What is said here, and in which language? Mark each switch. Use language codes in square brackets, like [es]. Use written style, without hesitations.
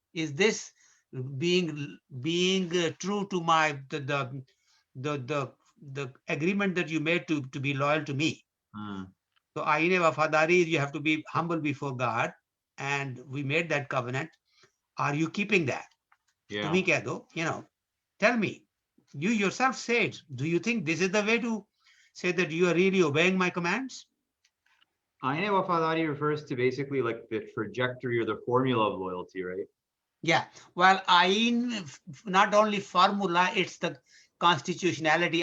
[en] Is this being true to my the agreement that you made to be loyal to me? Hmm. So आईने वफादारी is you have to be humble before God, and we made that covenant. Are you keeping that? Yeah. [hi] तुम ही कह दो, [en] tell me. You yourself said, do you think this is the way to say that you are really obeying my commands? Aine wafadari refers to basically like the trajectory or the formula of loyalty, right? Yeah. Well, Ain, not only formula, it's the constitutionality.